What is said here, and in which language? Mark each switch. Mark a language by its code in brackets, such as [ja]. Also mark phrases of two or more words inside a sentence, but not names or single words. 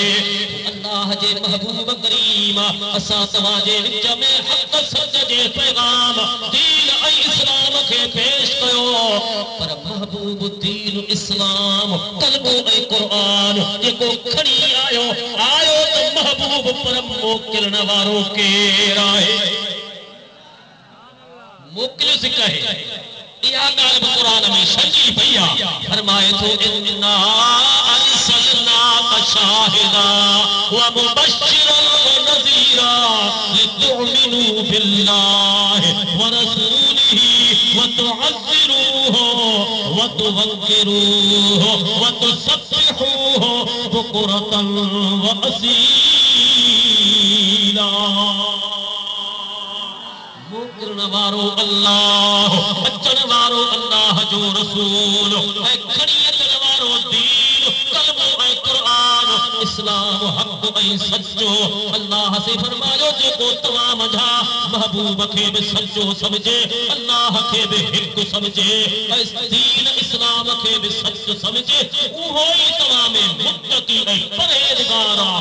[sd] अल्लाह जे महबूब करीम असां तव्हांजे विच में हक़ सच जे पैगाम दीन ऐं इस्लाम खे पेश कयो, पर महबूब दीन इस्लाम कलमो ऐं क़ुरान जेको खणी आयो, आयो त पर मोकिलण वारो केर आहे? मोकिलियो से कहे इहा ॻाल्हि बि क़ुरान में सॼी पई आहे। फरमाए थो [ar] إنا أرسلناك شاهدا ومبشرا ونذيرا لتؤمنوا بالله ورسوله وتعزروه وتوقروه وتسبحوه بكرة وأصيلا. [sd] मोकिलण वारो अल्लाह, अचण वारो अल्लाह जो रसूल, ऐं खणी अचण वारो दीन कलमो ऐं क़ुरान इस्लाम हक़ ऐं सचो। अल्लाह से फरमायो जेको तव्हां मंझा महबूब खे बि सचो समझे, अल्लाह खे बि हिकु समझे, ऐं दीन इस्लाम खे बि सच समझे, उहो ई तव्हां में मुत्तकी ऐं परहेज़गार आहे।